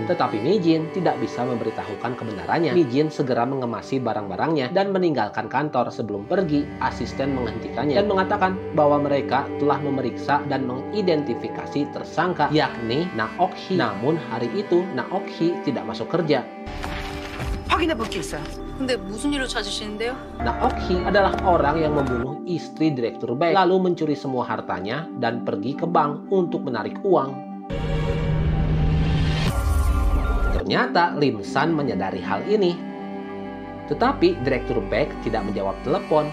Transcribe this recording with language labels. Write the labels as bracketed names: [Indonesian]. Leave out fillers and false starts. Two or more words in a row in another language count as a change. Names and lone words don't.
[Indonesian] Tetapi Mi-jin tidak bisa memberitahukan kebenarannya. Mi-jin segera mengemasi barang-barangnya dan meninggalkan kantor. Sebelum pergi, asisten menghentikannya dan mengatakan bahwa mereka telah memeriksa dan mengidentifikasi tersangka, yakni Na-ok-hee. Namun hari itu, Na-ok-hee tidak masuk kerja. [Korean] 확인해 볼 게 있어요. 근데 무슨 일로 찾으시는데요? [Indonesian] Na-ok-hee adalah orang yang membunuh istri Direktur Baek, lalu mencuri semua hartanya dan pergi ke bank untuk menarik uang. Ternyata Lim-san menyadari hal ini. Tetapi Direktur Baek tidak menjawab telepon.